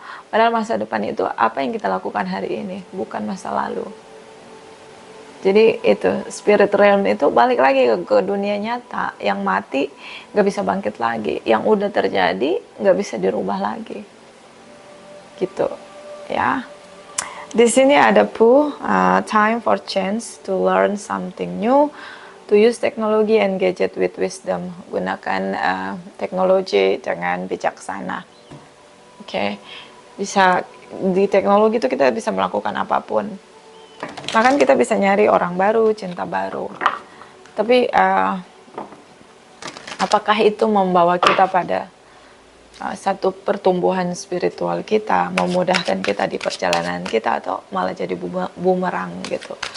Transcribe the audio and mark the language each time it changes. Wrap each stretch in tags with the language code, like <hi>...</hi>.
<id>Padahal masa depan itu apa yang kita lakukan hari ini, bukan masa lalu. Jadi itu spirit realm itu balik lagi ke dunia nyata. Yang mati nggak bisa bangkit lagi, yang udah terjadi nggak bisa dirubah lagi. Gitu ya. Di sini ada</id> <en>time for change to learn something new, to use technology and gadget with wisdom.</en> <id>Gunakan teknologi dengan bijaksana. Oke. Bisa di teknologi itu kita bisa melakukan apapun. Bahkan kita bisa nyari orang baru, cinta baru. Tapi apakah itu membawa kita pada satu pertumbuhan spiritual kita, memudahkan kita di perjalanan kita, atau malah jadi bumerang gitu?</id>